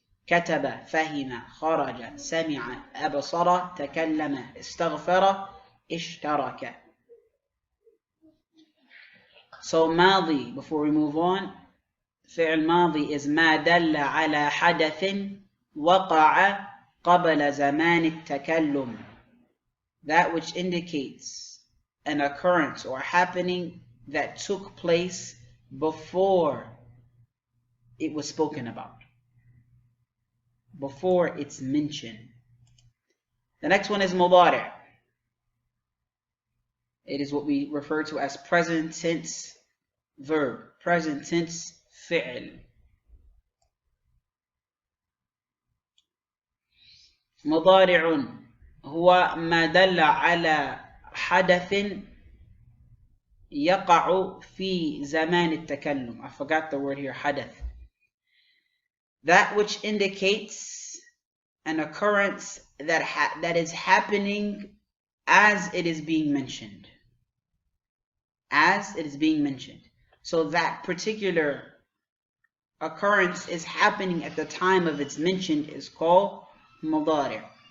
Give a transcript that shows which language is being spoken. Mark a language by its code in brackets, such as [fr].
[ar] كتب فهم خرج سمع أبصر تكلم استغفر اشترك. So ماضي, [en] before we move on, [ar] فعل ماضي is ما دل على حدث وقع قبل زمان التكلم. [en] That which indicates an occurrence or happening that took place before it was spoken about, before it's mentioned. The next one is mudari'. It is what we refer to as present tense verb, present tense fi'l. [ar] مضارع هو ما دل على حدث يقع في زمان التكلم. [en] I forgot the word here, [ar] حدث. [en] That which indicates an occurrence that is happening as it is being mentioned. As it is being mentioned. So that particular occurrence is happening at the time of its mention is called mudari'.